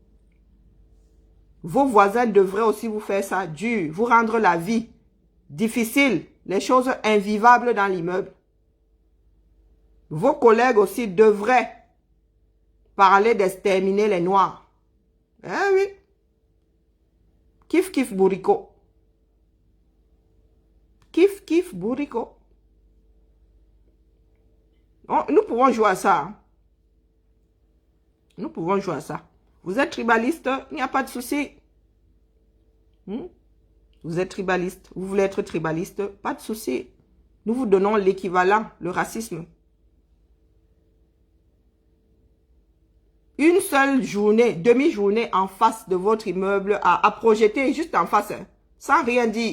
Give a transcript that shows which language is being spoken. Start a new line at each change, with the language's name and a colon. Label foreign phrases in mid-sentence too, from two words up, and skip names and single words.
French: Vos voisins devraient aussi vous faire ça dur, vous rendre la vie difficile, les choses invivables dans l'immeuble. Vos collègues aussi devraient parler d'exterminer les Noirs. Eh oui. Kif kif bourrico. Kif kif bourrico. Nous pouvons jouer à ça. Nous pouvons jouer à ça. Vous êtes tribaliste, il n'y a pas de souci. Vous êtes tribaliste, vous voulez être tribaliste, pas de souci. Nous vous donnons l'équivalent, le racisme. Une seule journée, demi-journée en face de votre immeuble à projeter juste en face, sans rien dire.